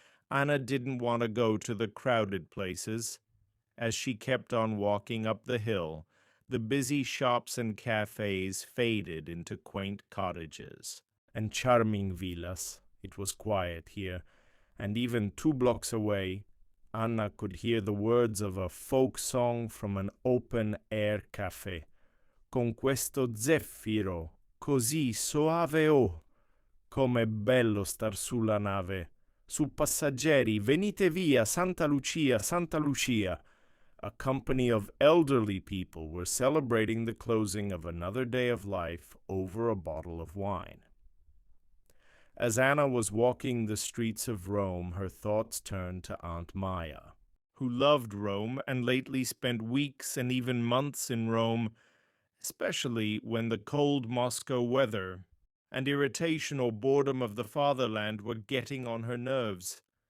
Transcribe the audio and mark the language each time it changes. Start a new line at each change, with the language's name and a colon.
English: Anna didn't want to go to the crowded places. As she kept on walking up the hill, the busy shops and cafes faded into quaint cottages and charming villas. It was quiet here, and even 2 blocks away, Anna could hear the words of a folk song from an open-air cafe.
Italian: Con questo zeffiro, così soave oh, com'è bello star sulla nave. Su passeggeri, venite via, Santa Lucia, Santa Lucia.
English: A company of elderly people were celebrating the closing of another day of life over a bottle of wine. As Anna was walking the streets of Rome, her thoughts turned to Aunt Maya, who loved Rome and lately spent weeks and even months in Rome, especially when the cold Moscow weather and irritation or boredom of the fatherland were getting on her nerves.